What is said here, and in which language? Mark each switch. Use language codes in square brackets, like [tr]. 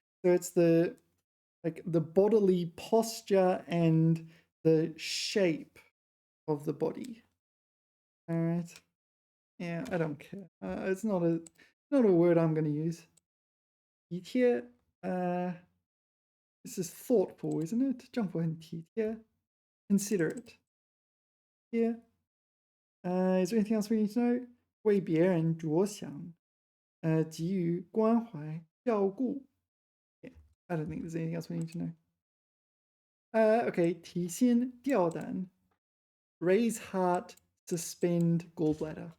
[en] So it's the bodily posture and the shape of the body. All right. Yeah, I don't care. It's not a word I'm going to use. 体贴, this is thoughtful, isn't it? [zh] 政府很体贴, considerate. [en] Yeah. Is there anything else we need to know? [zh] 为别人着想, 给予关怀、照顾. [en] Yeah, I don't think there's anything else we need to know. Okay, 提心吊胆, raise heart, suspend gallbladder.